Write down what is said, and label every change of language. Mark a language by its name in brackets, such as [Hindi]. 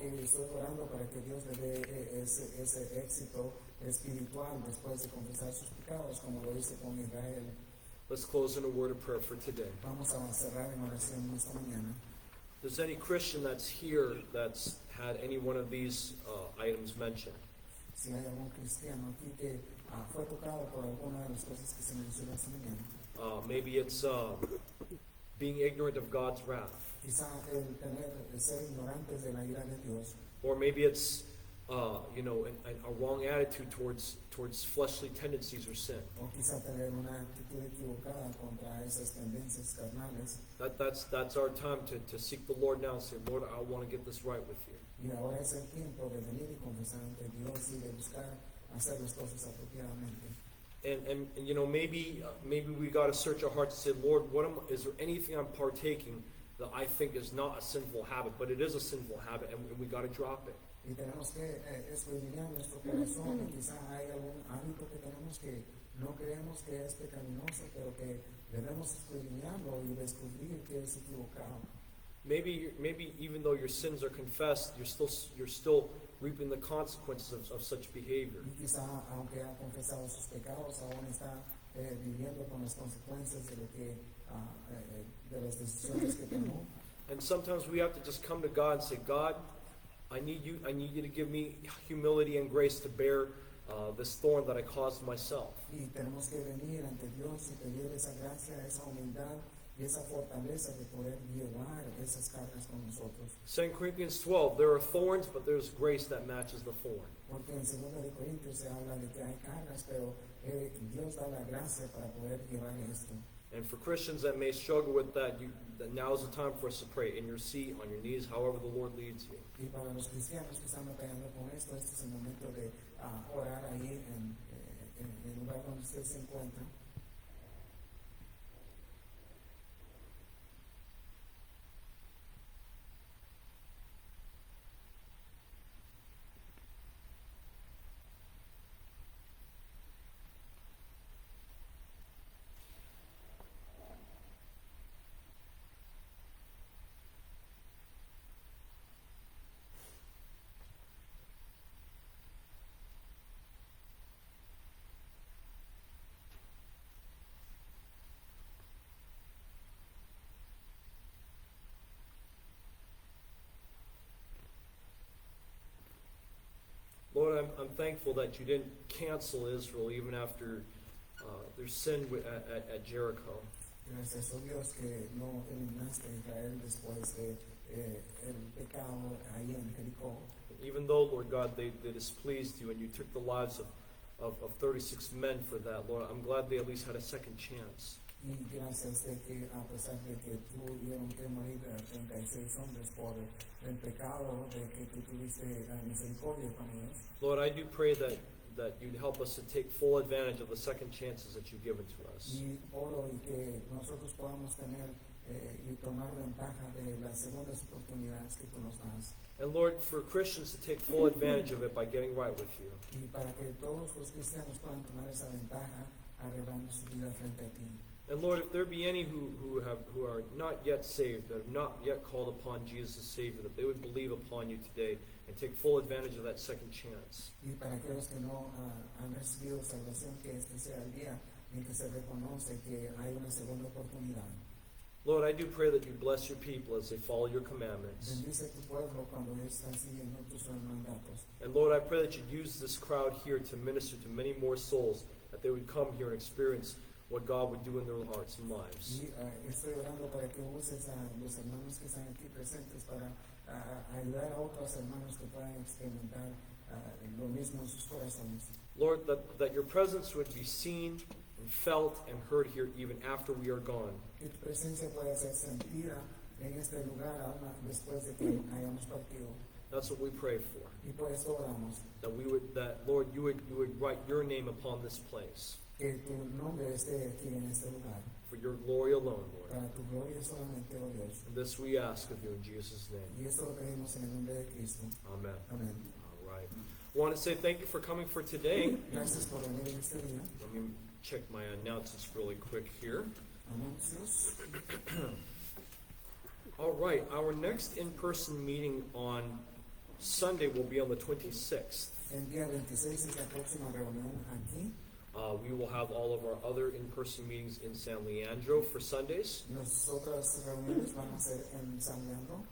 [Spanish] Y estoy orando para que Dios le dé ese éxito espiritual después de confesar sus pecados, como lo hizo con Israel. [English] Let's close in a word of prayer for today. [Spanish] Vamos a cerrar en oración esta mañana. [English] If there's any Christian that's here that's had any one of these items mentioned, [Spanish] Si hay algún cristiano aquí que fue tocado por alguna de las cosas que se mencionó esta mañana, [English] maybe it's being ignorant of God's wrath, [Spanish] quizá el ser ignorantes de la ira de Dios, [English] or maybe it's a wrong attitude towards fleshly tendencies or sin. [Spanish] o quizá tener una actitud equivocada contra esas tendencias carnales. [English] That's our time to seek the Lord now and say, Lord, I want to get this right with you. [Spanish] Y ahora es el tiempo de venir y confesar ante Dios y de buscar hacer las cosas apropiadamente. [English] And you know, maybe we got to search our hearts and say, Lord, is there anything I'm partaking that I think is not a sinful habit, but it is a sinful habit, and we got to drop it. [Spanish] Y tenemos que escudriñar nuestro corazón y quizá hay algún hábito que tenemos que no creemos que es pecaminoso, pero que debemos escudriñarlo y descubrir que es equivocado. [English] Maybe even though your sins are confessed, you're still reaping the consequences of such behavior. [Spanish] Y quizá, aunque ha confesado sus pecados, aún está viviendo con las consecuencias de lo que de las decisiones que tomó. [English] And sometimes we have to just come to God and say, God, I need you to give me humility and grace to bear this thorn that I caused myself. [Spanish] Y tenemos que venir ante Dios y pedir esa gracia, esa humildad y esa fortaleza de poder llevar esas cargas con nosotros. [English] 2 Corinthians 12, there are thorns, but there's grace that matches the thorn. [Spanish] Porque en 2 de Corintios se habla de que hay cargas, pero Dios da la gracia para poder llevar esto. [English] And for Christians that may struggle with that, now is the time for us to pray in your seat, on your knees, however the Lord leads you. [Spanish] Y para los cristianos que están batallando con esto, este es el momento de orar ahí en el lugar donde usted se encuentra. [English] I'm thankful that you didn't cancel Israel even after their sin at Jericho. [Spanish] Gracias, oh Dios, que no eliminaste a Israel después de el pecado ahí en Jericó. [English] Even though, Lord God, they displeased you and you took the lives of 36 men for that, Lord, I'm glad they at least had a second chance. [Spanish] Y gracias de que a pesar de que tuvieron que morir 36 hombres por el pecado, de que tú tuviste misericordia con ellos. [English] Lord, I do pray that you'd help us to take full advantage of the second chances that you've given to us. [Spanish] Y oro y que nosotros podamos tener y tomar ventaja de las segundas oportunidades que tú nos das. [English] And Lord, for Christians to take full advantage of it by getting right with you. [Spanish] Y para que todos los cristianos puedan tomar esa ventaja arreglando su vida frente a ti. [English] And Lord, if there be any who are not yet saved, that have not yet called upon Jesus as Savior, that they would believe upon you today and take full advantage of that second chance. [Spanish] Y para aquellos que no han recibido salvación, que este sea el día en que se reconoce que hay una segunda oportunidad. [English] Lord, I do pray that you bless your people as they follow your commandments. [Spanish] Bendice tu pueblo cuando ellos están siguiendo tus mandatos. [English] And Lord, I pray that you'd use this crowd here to minister to many more souls, that they would come here and experience what God would do in their hearts and lives. [Spanish] Y estoy orando para que uses a los hermanos que están aquí presentes para ayudar a otros hermanos que puedan experimentar lo mismo en sus corazones. [English] Lord, that your presence would be seen and felt and heard here even after we are gone. [Spanish] Que tu presencia pueda ser sentida en este lugar aún después de que hayamos partido. [English] That's what we pray for. [Spanish] Y por eso oramos. [English] That Lord, you would write your name upon this place. [Spanish] Que tu nombre esté aquí en este lugar. [English] For your glory alone, Lord. [Spanish] Para tu gloria solamente, oh Dios. [English] And this we ask of you in Jesus' name. [Spanish] Y esto lo pedimos en el nombre de Cristo. [English] Amen. [Spanish] Amén. [English] All right. I want to say thank you for coming for today. [Spanish] Gracias por venir en este día. [English] Let me check my announcements really quick here. [Spanish] Anuncios. [English] All right. Our next in-person meeting on Sunday will be on the 26th. [Spanish] El día 26 es la próxima reunión aquí. [English] We will have all of our other in-person meetings in San Leandro for Sundays. [Spanish] Las otras reuniones van a ser en San Leandro.